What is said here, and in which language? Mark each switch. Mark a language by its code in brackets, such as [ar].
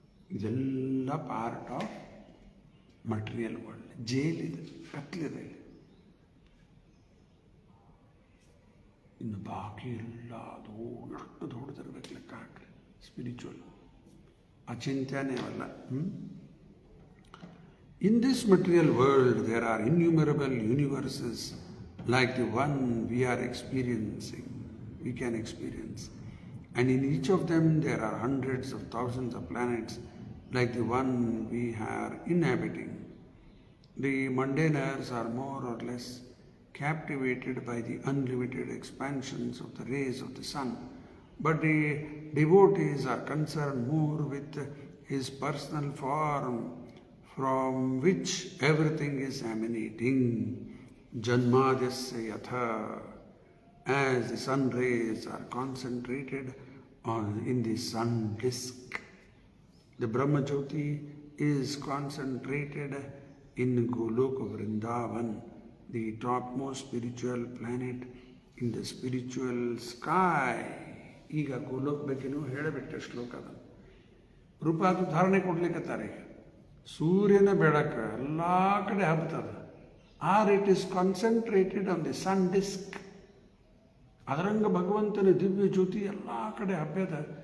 [en] ಇದೆಲ್ಲ part of material world. [kn] ಜೈಲಿದೆ, ಕತ್ಲಿದೆ. ಇನ್ನು ಬಾಕಿ ಎಲ್ಲ ಎಷ್ಟು ದೊಡ್ಡದಿರ್ಬೇಕು ಲೆಕ್ಕ ಹಾಕ್ರಿ. ಸ್ಪಿರಿಚುವಲ್ ಅಚಿಂತ್ಯನೇ ಅಲ್ಲ. [en] In this material world, there are innumerable universes like the one we are experiencing, we can experience. And in each of them, there are hundreds of thousands of planets like the one we are inhabiting. The mundaners are more or less captivated by the unlimited expansions of the rays of the sun, but the devotees are concerned more with his personal form, from which everything is emanating. [sa] Janmadhyasya yatha, [en] as the sun rays are concentrated in the sun disk. The Brahma Jyoti is concentrated in Goloka Vrindavan, the topmost spiritual planet in the spiritual sky. [kn] ಈಗ ಗೋಲೋಕ್ ಬಗ್ಗೆನೂ ಹೇಳಬಿಟ್ಟೆ ಶ್ಲೋಕದ ರೂಪ. ಅದು ಧಾರಣೆ ಕೊಡ್ಲಿಕ್ಕತ್ತಾರೆ. ಸೂರ್ಯನ ಬೆಳಕು ಎಲ್ಲ ಕಡೆ ಹಬ್ಬತದ. [en] Or it is concentrated on the sun disc. [kn] ಅದರಂಗ ಭಗವಂತನ ದಿವ್ಯ ಜ್ಯೋತಿ ಎಲ್ಲ ಕಡೆ ಹಬ್ಬದ.